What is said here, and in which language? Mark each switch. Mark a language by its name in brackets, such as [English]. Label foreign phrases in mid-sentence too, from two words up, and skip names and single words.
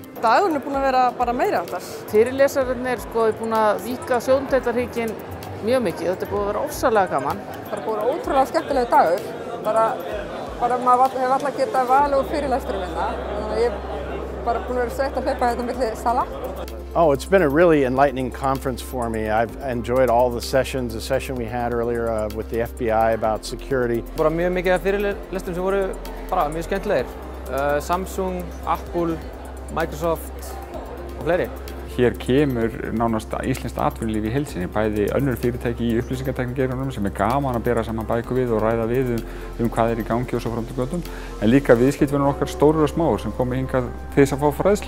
[Icelandic] Dagurinn búinn að vera bara meiriháttar. Fyrirlesararnir búin að víkka sjóndeildarhringinn mjög mikið. Þetta búið að vera ofsalega gaman. Bara búið að vera ótrúlega skemmtilegu dagur. Bara maður hefur alltaf getað valið úr fyrirlesturum hérna. Þannig að ég bara búin að vera sveitt að hlaupa hérna milli sala. [English] Oh, it's been a really enlightening conference for me. I've enjoyed all the sessions. The session we had earlier with the FBI about security. [Icelandic] Bara mjög mikið af fyrirlestrum sem voru bara mjög skemmtilegir. Samsung, Apple, Microsoft og fleiri. Hér kemur nánast íslenskt atvinnulíf í heild sinni, bæði önnur fyrirtæki í upplýsingatæknigeiranum sem gaman að bera saman bækur við og ræða við hvað í gangi og svo fram til götum, en líka viðskiptavinir okkar stórir og smáir sem komu hingað til þess að fá fræðslu.